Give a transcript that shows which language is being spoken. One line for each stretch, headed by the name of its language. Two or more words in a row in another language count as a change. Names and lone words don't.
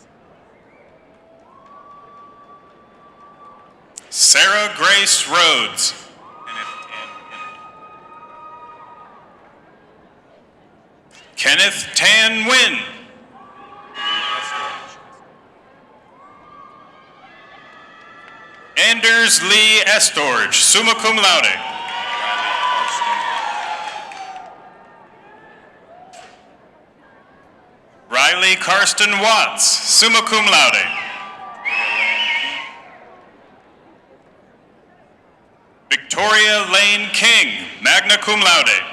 English: Sarah Grace Rhodes. Kenneth Tan Nguyen. Anders Lee Estorge,
Latin: summa cum laude.
English: Riley Karsten Watts,
Latin: summa cum laude.
English: Victoria Victoria Lane King,
Latin: magna cum laude.